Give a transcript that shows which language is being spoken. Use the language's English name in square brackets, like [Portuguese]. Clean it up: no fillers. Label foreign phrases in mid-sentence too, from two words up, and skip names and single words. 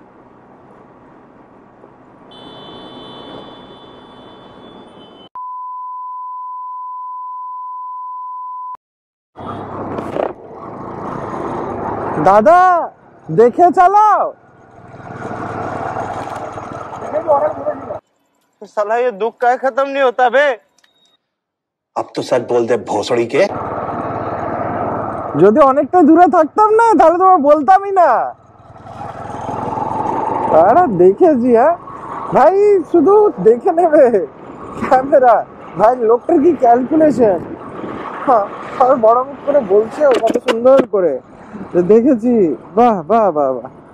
[Hindi] दादा देखे चालाओ साला ये दुख का खत्म नहीं होता बे अब तो सच बोल दे भोसड़ी के [Bangla] যদি অনেকটা দূরে থাকতাম না তাহলে তোমার বলতামই না আরে দেখেছি হ্যাঁ ভাই শুধু দেখে নেবে ক্যামেরা ভাই লোকটার কি ক্যালকুলেশন আর বড় মুখ করে বলছে কত সুন্দর করে যে দেখেছি বাহ বাহ বাহ বাহ